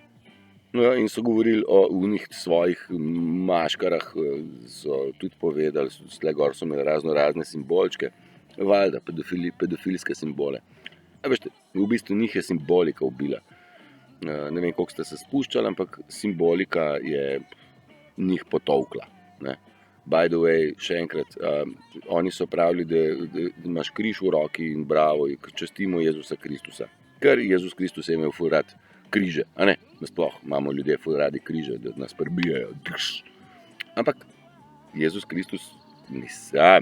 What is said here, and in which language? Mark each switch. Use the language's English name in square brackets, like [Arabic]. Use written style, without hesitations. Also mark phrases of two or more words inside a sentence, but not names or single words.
[Slovenian] No, in so govorili o unih svojih maškarah, so tudi povedali, tle gor so imeli razne simbolčke, valjda, pedofilske simbole. A veste, v bistvu njih je simbolika ubila. Ne vem, koliko ste se spuščali, ampak simbolika je njih potovkla, ne. [English] By the way, [Slovenian] še enkrat, oni so pravili, da imaš križ v roki in bravo, častimo Jezusa Kristusa. Ker Jezus Kristus je imel ful rad križe, a ne? Nasploh imamo ljudje ful radi križe, da nas prebijajo. Ampak Jezus Kristus ni sam.